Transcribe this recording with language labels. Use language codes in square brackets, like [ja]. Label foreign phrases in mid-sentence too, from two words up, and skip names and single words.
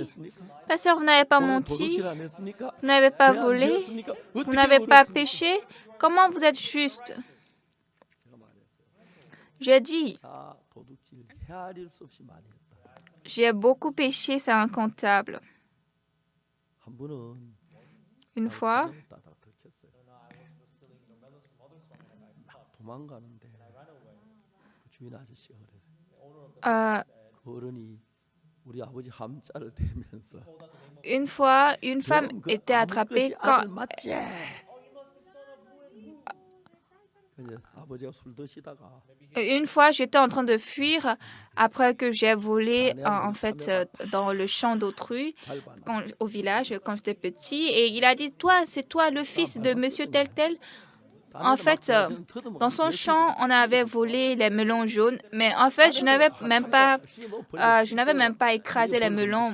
[fr] Pasteur, vous n'avez pas menti, vous n'avez pas volé, vous n'avez pas péché. Comment vous êtes juste? J'ai dit, j'ai beaucoup péché, c'est incontable. Une fois, [ko] 도망가는데 주인 아저씨가 그래. euh, 그 어른이 우리 아버지 함자를 대면서 [fr] une fois, une femme était attrapée quand [ko] 맞지? 아버지가 술 드시다가 [fr] une fois j'étais en train de fuir après que j'ai volé en fait dans le champ d'autrui au village quand j'étais petit et il a dit toi c'est toi le fils de monsieur tel tel. En fait, dans son champ, on avait volé les melons jaunes, mais en fait, je n'avais même pas écrasé les melons.